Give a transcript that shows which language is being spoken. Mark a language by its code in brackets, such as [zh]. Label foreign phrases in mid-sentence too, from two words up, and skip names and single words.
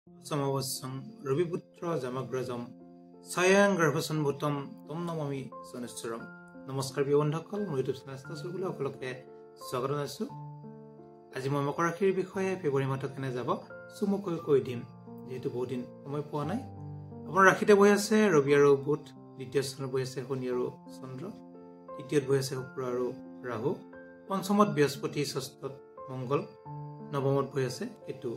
[as] Samavasam Raviputra Jamagrajam Sayang Garvasan Bhutam Tom Namami Sonesturam. Namaskar বন্ধুসকল মোৰ ইউটিউব চেনেল ষ্টাছলৈ সকলোকে স্বাগত জনাইছো। আজি মই মকৰ ৰাশিৰ বিষয়ে ফেব্ৰুৱাৰী মাহত কেনে যাব সুমুকৈ কৈ দিম, যেহেতু বহুত দিন সময় পোৱা নাই। আপোনাৰ ৰাশিতে বহি আছে ৰবি আৰু বুধ, দ্বিতীয় স্থানত বহি আছে শনি আৰু চন্দ্ৰ, তৃতীয়ত বহি আছে শুক্ৰ আৰু ৰাহু, পঞ্চমত বৃহস্পতি, ষষ্ঠত মংগল, নৱমত বহি আছে কেতু।